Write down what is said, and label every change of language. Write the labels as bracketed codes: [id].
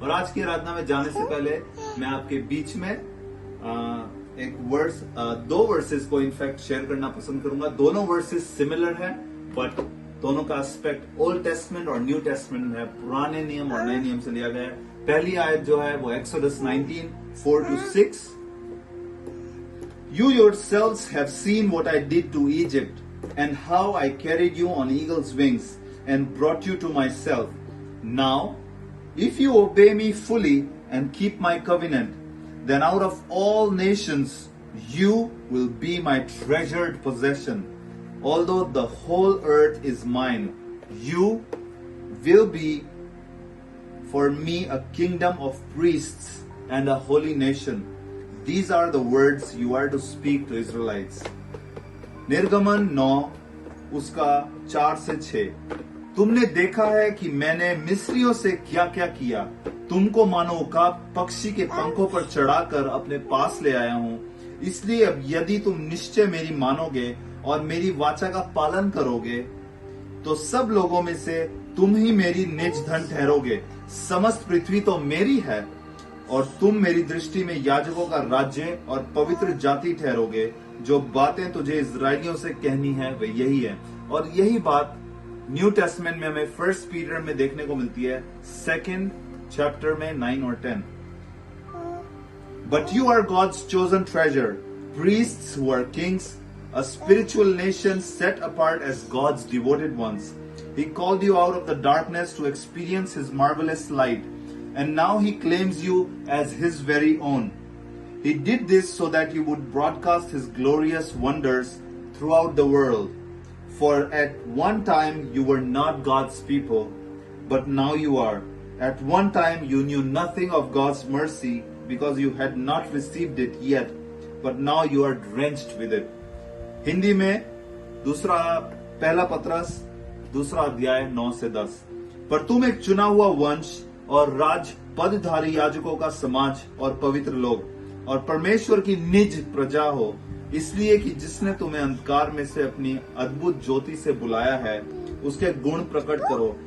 [hi] और आज की आराधना में जाने से पहले मैं आपके बीच में एक दो वर्सेस को इनफैक्ट शेयर करना पसंद करूंगा। दोनों वर्सेस सिमिलर है, बट दोनों का एस्पेक्ट ओल्ड टेस्टमेंट और न्यू टेस्टमेंट है, पुराने नियम और नए नियम से लिया गया है। पहली आयत जो है वो exodus 19:4-6। [en] You yourselves have seen what I did to Egypt and how I carried you on eagle's wings and brought you to myself. Now, if you obey me fully and keep my covenant, then out of all nations you will be my treasured possession. Although the whole earth is mine, you will be for me a kingdom of priests and a holy nation. These are the words you are to speak to Israelites. [hi] निर्गमन 9 उसका 4 से 6। तुमने देखा है कि मैंने मिस्रियों से क्या क्या किया। तुमको मानो उकाब पक्षी के पंखों पर चढ़ाकर अपने पास ले आया हूँ। इसलिए अब यदि तुम निश्चय मेरी मानोगे और मेरी वाचा का पालन करोगे, तो सब लोगों में से तुम ही मेरी निज धन ठहरोगे। समस्त पृथ्वी तो मेरी है और तुम मेरी दृष्टि में याजकों का राज्य और पवित्र जाति ठहरोगे। जो बातें तुझे इजरायलियों से कहनी है वे यही है। और यही बात न्यू टेस्टमेंट में हमें 1 पीटर में देखने को मिलती है, 2nd चैप्टर में 9 और 10। [en] But you are God's chosen treasure, priests who are kings, a spiritual nation set apart as God's devoted ones. He called you out of the darkness to experience His marvelous light, and now He claims you as His very own. He did this so that you would broadcast His glorious wonders throughout the world. For at one time you were not God's people, but now you are. At one time you knew nothing of God's mercy because you had not received it yet, but now you are drenched with it. [hi] Hindi में पहला पत्रस 2 अध्याय 9 से 10। पर तुम एक चुना हुआ वंश और राज पदधारी याजकों का समाज और पवित्र लोग और परमेश्वर की निज प्रजा हो, इसलिए कि जिसने तुम्हें अंधकार में से अपनी अद्भुत ज्योति से बुलाया है उसके गुण प्रकट करो।